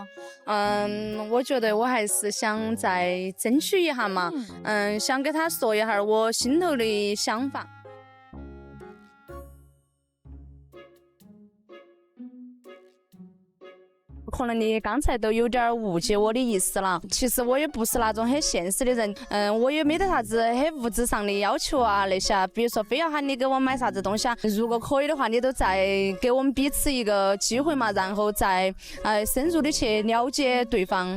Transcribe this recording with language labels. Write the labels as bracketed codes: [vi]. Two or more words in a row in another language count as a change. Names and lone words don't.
[zh] 我覺得我還是想再爭取一下嘛。想給他說一下我心頭的想法。可能你剛才都有點誤解我的意思了，其實我也不是那種很現實的人，我也沒得啥子很物質上的要求啊那些，比如說非要喊你給我買啥子東西啊，如果可以的話，你都再給我們彼此一個機會嘛，然後再深入的去了解對方。